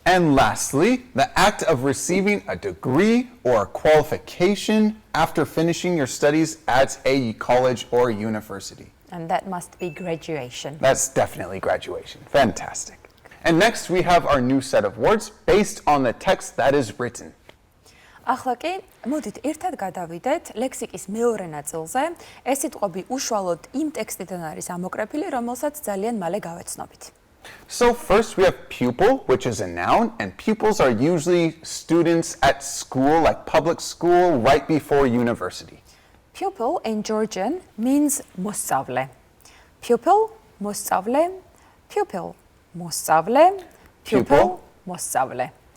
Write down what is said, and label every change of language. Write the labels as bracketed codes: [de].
[en] And lastly, the act of receiving a degree or a qualification after finishing your studies at a college or university. And that must be graduation. That's definitely graduation. Fantastic. And next we have our new set of words based on the text that is written. [ka] ახლა კი მოდით ერთად გადავიდეთ ლექსიკის მეორე ნაწილზე. ეს სიტყვები უშუალოდ იმ ტექსტიდან არის ამოკრეფილი, რომელსაც ძალიან მალე გავეცნობით. [en] So first we have pupil, which is a noun, and pupils are usually students at school, like public school, right before university. Pupil in Georgian means მოსწავლე. Pupil, მოსწავლე, pupil, მოსწავლე, pupil, მოსწავლე.